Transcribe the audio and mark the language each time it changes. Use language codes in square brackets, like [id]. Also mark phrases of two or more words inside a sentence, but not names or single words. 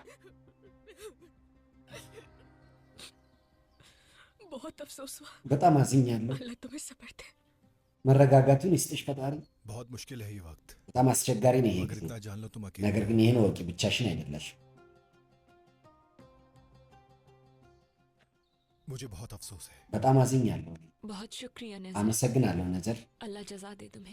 [hi] बहुत अफसोस हुआ। [am] በጣም አዝኛለሁ። [hi] अल्लाह तुम्हें सब्र दे। [am] መረጋጋቱን ይስጥሽ ፈጣሪ። [hi] बहुत मुश्किल है ये वक्त। [am] በጣም አስቸጋሪ ነው ይሄ [hi] अगर [am] ጊዜ። [hi] इतना जान लो तुम अकेले [am] ነገር [hi] हो। [am] ግን ይሄን ወቂ፣ ብቻሽን አይደለሽ። [hi] मुझे बहुत अफसोस है। [am] በጣም አዝኛለሁ። [hi] बहुत शुक्रिया नजर। [am] አመሰግናለሁ ነዘር። [hi] अल्लाह जजा दे तुम्हें।